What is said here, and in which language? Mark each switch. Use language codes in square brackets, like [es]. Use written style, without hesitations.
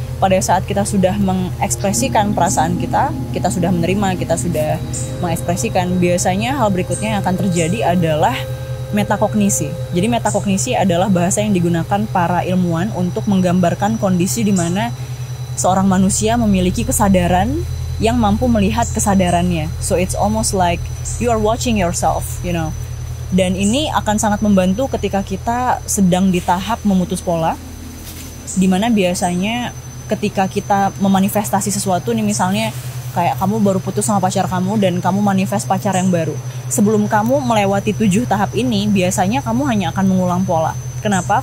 [id] pada saat kita sudah mengekspresikan perasaan kita sudah menerima, kita sudah mengekspresikan, biasanya hal berikutnya yang akan terjadi adalah metakognisi. Jadi metakognisi adalah bahasa yang digunakan para ilmuwan untuk menggambarkan kondisi di mana seorang manusia memiliki kesadaran yang mampu melihat kesadarannya. [en] So it's almost like you are watching yourself, you know. [id] Dan ini akan sangat membantu ketika kita sedang di tahap memutus pola, dimana biasanya ketika kita memanifestasi sesuatu nih, misalnya kayak kamu baru putus sama pacar kamu dan kamu manifest pacar yang baru. Sebelum kamu melewati 7 tahap ini, biasanya kamu hanya akan mengulang pola. Kenapa?